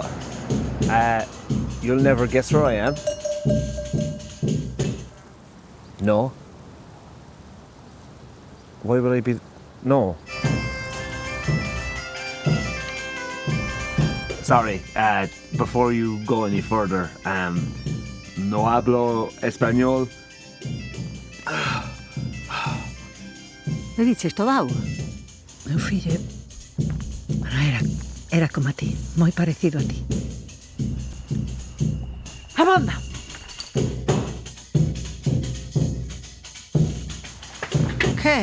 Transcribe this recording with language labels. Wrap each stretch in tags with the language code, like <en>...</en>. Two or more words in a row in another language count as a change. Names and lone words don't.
<en>You'll never guess where I am? No? Why would I be... No. Sorry, before you go any further,</en> <es>no hablo español.</es> <gl>Bebiches toda a auga? Meu fillo... Bueno, era como a ti, moi parecido a ti. Abonda! Que?</gl>